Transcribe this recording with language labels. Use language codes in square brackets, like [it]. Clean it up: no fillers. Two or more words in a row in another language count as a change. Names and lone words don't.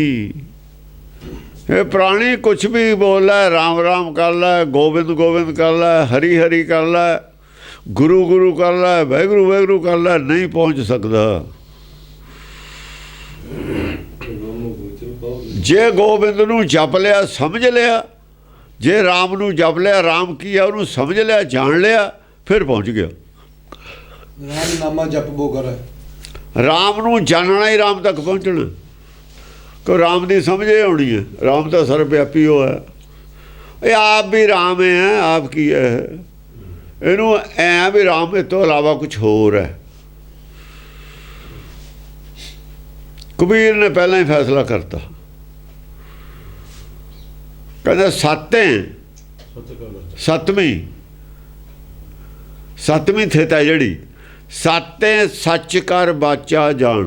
[pa] ਇਹ ਪ੍ਰਾਣੀ ਕੁਛ ਵੀ ਬੋਲ ਲੈ, ਰਾਮ ਰਾਮ ਕਰ ਲੈ, ਗੋਬਿੰਦ ਗੋਬਿੰਦ ਕਰ ਲੈ, ਹਰੀ ਹਰੀ ਕਰ ਲੈ, ਗੁਰੂ ਗੁਰੂ ਕਰ ਲੈ, ਵਾਹਿਗੁਰੂ ਵਾਹਿਗੁਰੂ ਕਰ ਲੈ, ਨਹੀਂ ਪਹੁੰਚ ਸਕਦਾ। ਜੇ ਗੋਬਿੰਦ ਨੂੰ ਜਪ ਲਿਆ, ਸਮਝ ਲਿਆ, ਜੇ ਰਾਮ ਨੂੰ ਜਪ ਲਿਆ, ਰਾਮ ਕੀ ਆ ਉਹਨੂੰ ਸਮਝ ਲਿਆ, ਜਾਣ ਲਿਆ, ਫਿਰ ਪਹੁੰਚ ਗਿਆ। [hi] राम नामा जपबो करै। [pa] ਰਾਮ ਨੂੰ ਜਾਣਨਾ ਹੀ ਰਾਮ ਤੱਕ ਪਹੁੰਚਣਾ। ਕੋ ਰਾਮ ਦੀ ਸਮਝ ਹੀ ਆਉਣੀ ਹੈ। ਰਾਮ ਤਾਂ ਸਰਵਵਿਆਪੀ ਉਹ ਹੈ। ਇਹ ਆਪ ਵੀ ਰਾਮ ਹੈ, ਆਪ ਕੀ ਹੈ? ਇਹਨੂੰ ਐ ਵੀ ਰਾਮ ਇਹ ਤੋਂ ਇਲਾਵਾ ਕੁਝ ਹੋਰ ਹੈ। ਕਬੀਰ ਨੇ ਪਹਿਲਾਂ ਹੀ ਫੈਸਲਾ ਕਰਤਾ, ਕਹਿੰਦਾ ਸੱਤਵੀਂ ਥਿਤ ਹੈ ਜਿਹੜੀ, ਸਾਤੇ ਸੱਚ ਕਰ ਬਾਚਾ ਜਾਣ।